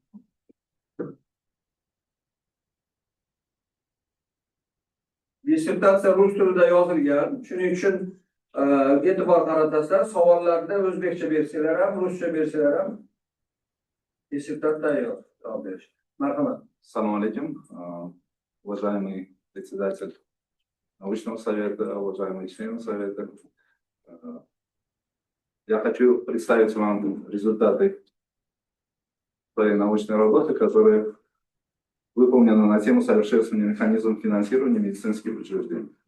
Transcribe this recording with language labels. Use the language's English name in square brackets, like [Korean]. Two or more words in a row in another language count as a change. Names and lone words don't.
[Uzbek] Dissertatsiya rus tilida yozilgan. Shuning uchun e'tibor qaratasizlar. Savollarda o'zbekcha versiyalar ham, ruscha versiyalar ham dissertatsiya tayyor. Javob berish. Marhamat. [Arabic] السلام عليكم, [Russian] уважаемый председатель научного совета, уважаемые члены совета. Я хочу представить вам результаты своей научной работы, которая выполнена на тему совершенствования механизмов финансирования медицинских учреждений.